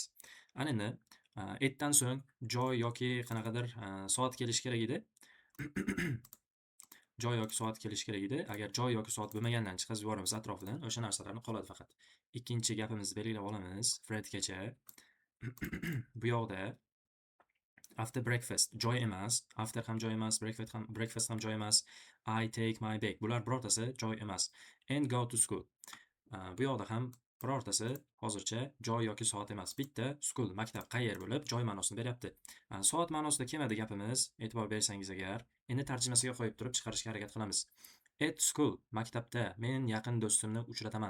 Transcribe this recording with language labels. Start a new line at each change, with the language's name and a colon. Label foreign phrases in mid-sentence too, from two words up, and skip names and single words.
Uzbek: Ana endi ertadan so'ng joy yoki qanaqadir soat kelishi kerak edi. Joy yoki soat kelishi kerak edi. Agar joy yoki soat bo'lmagandan chiqazib yuboramiz atrofidan, o'sha narsalarni qoladi faqat. Ikkinchi gapimizni belgilab olamiz. Fredgacha. Bu yoqda
English: after breakfast
Uzbek: joy emas, after ham joy emas, breakfast ham joy emas.
English: I take my bag.
Uzbek: Bular birortasi joy emas.
English: And go to school.
Uzbek: Bu yoqda ham birortasi hozircha joy yoki soat emas. Bitta school, maktab qayer bo'lib, joy ma'nosini beryapti. Soat ma'nosida kelmadi gapimiz, e'tibor bersangiz agar. Endi tarjimasiga qo'yib turib chiqarishga harakat qilamiz.
English: At school,
Uzbek: maktabda men yaqin do'stimni uchrataman.